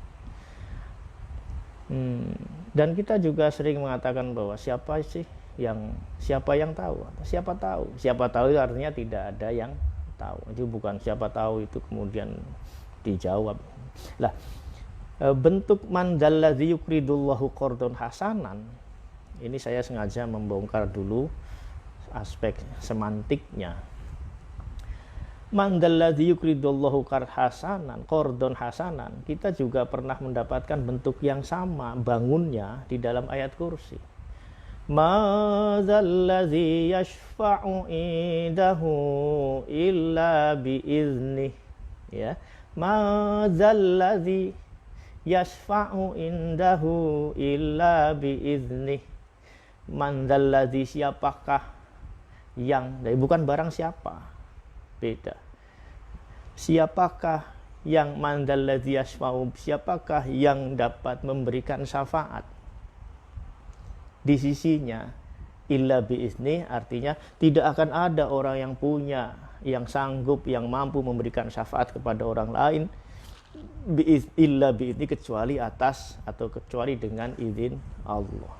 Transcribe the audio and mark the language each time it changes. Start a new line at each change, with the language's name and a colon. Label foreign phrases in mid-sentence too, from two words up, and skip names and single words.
Indonesian: Dan kita juga sering mengatakan bahwa siapa yang tahu, siapa tahu itu artinya tidak ada yang tahu, itu bukan siapa tahu itu kemudian dijawab lah.
Arabic: Bentuk من ذا الذي يقرض الله قرضا حسنا,
Indonesian: ini saya sengaja membongkar dulu aspek semantiknya.
Arabic: من ذا الذي يقرض الله قرضا حسنا,
Indonesian: kita juga pernah mendapatkan bentuk yang sama bangunnya di dalam ayat kursi.
Arabic: من ذا الذي يشفع عنده إلا بإذنه, ya. من ذا الذي يشفع عنده إلا بإذنه. من ذا الذي,
Indonesian: siapakah yang, bukan barang siapa, beda. Siapakah yang
Arabic: من ذا الذي يشفع,
Indonesian: siapakah yang dapat memberikan syafaat di sisinya,
Arabic: إلا بإذنه,
Indonesian: artinya tidak akan ada orang yang punya, yang sanggup, yang mampu memberikan syafaat kepada orang lain
Arabic: إلا بإذن,
Indonesian: kecuali atas atau kecuali dengan izin Allah.